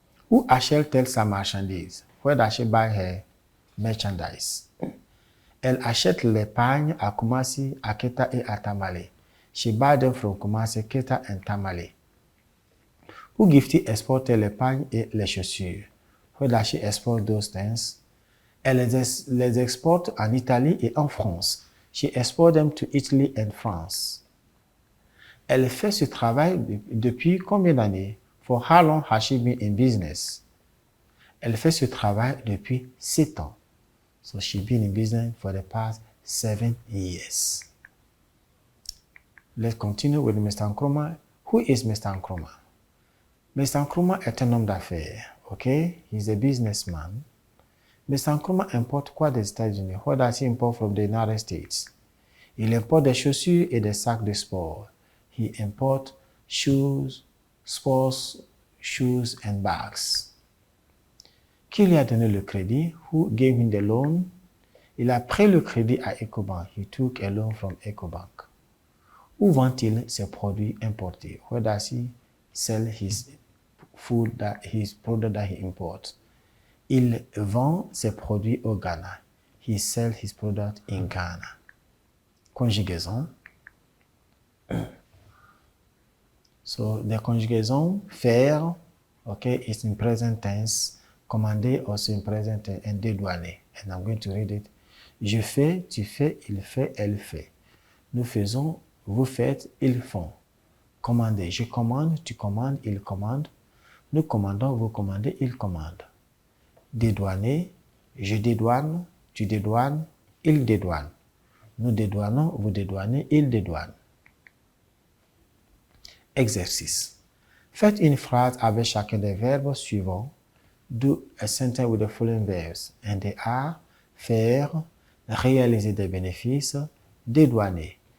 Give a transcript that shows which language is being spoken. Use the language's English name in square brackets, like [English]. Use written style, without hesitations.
[French] Où achète-t-elle sa marchandise? [English] Where does she buy her merchandise? [French] Elle achète les pagnes à Kumasi, à Keta et à Tamale. [English] She buys them from Kumasi, Keta and Tamale. [French] Où Gifty exporte les pagnes et les chaussures? [English] Where does she export those things? [French] Elle les exporte en Italie et en France. [English] She exports them to Italy and France. [French] Elle fait ce travail depuis combien d'années? [English] For how long has she been in business? [French] Elle fait ce travail depuis 7 ans. [English] So she's been in business for the past 7 years. Let's continue with Mr. Nkrumah. Who is Mr. Nkrumah? Mr. [French] Nkrumah est un homme d'affaires. Okay? He's a businessman. Mr. Nkrumah importe quoi des États-Unis? [English] What does he import from the United States? [French] Il importe des chaussures et des sacs de sport. [English] He imports shoes, sports shoes and bags. [French] Qui lui a donné le crédit? Who gave him the loan? Il a pris le crédit à Ecobank. [English] He took a loan from Ecobank. [French] Où vend-il ses produits importés? [English] Where does he sell his product that he imports? [French] Il vend ses produits au Ghana. [English] He sells his product in Ghana. Conjugaison. So the conjugaison faire, okay, is in present tense. Commander also in present tense and dédouaner. And I'm going to read it. [French] Je fais, tu fais, il fait, elle fait. Nous faisons, vous faites, ils font. Commander, je commande, tu commandes, il commande. Nous commandons, vous commandez, il commande. Dédouaner, je dédouane, tu dédouanes, il dédouane. Nous dédouanons, vous dédouanez, il dédouane. Exercice. Faites une phrase avec chacun des verbes suivants. [English] Do a sentence with the following verbs. And they are faire, réaliser des bénéfices, dédouaner.